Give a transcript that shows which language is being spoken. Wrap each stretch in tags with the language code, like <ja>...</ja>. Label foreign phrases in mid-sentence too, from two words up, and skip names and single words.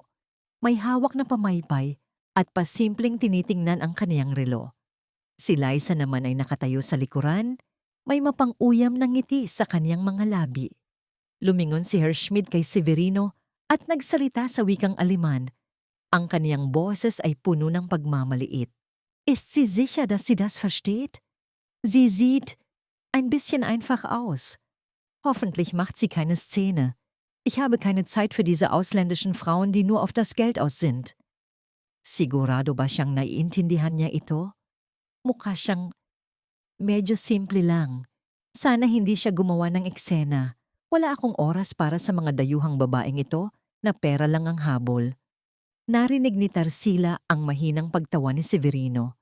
<tl>May hawak na pamaypay at pasimpleng tinitingnan ang kaniyang relo. Si Liza naman ay nakatayo sa likuran, may mapang-uyam na ngiti sa kaniyang mga labi. Lumingon si Herr Schmidt kay Severino at nagsalita sa wikang Aleman. Ang kaniyang boses ay puno ng pagmamaliit.</tl> <de>Ist sie sicher, dass sie das versteht? Sie sieht ein bisschen einfach aus. Hoffentlich macht sie keine Szene. Ich habe keine Zeit für diese ausländischen Frauen, die nur auf das Geld aus sind.</de> <tl>Sigurado ba siyang naiintindihan niya ito? Mukha siyang medyo simple lang. Sana hindi siya gumawa ng eksena. Wala akong oras para sa mga dayuhang babaeng ito na pera lang ang habol. Narinig ni Tarsila ang mahinang pagtawa ni Severino.</tl>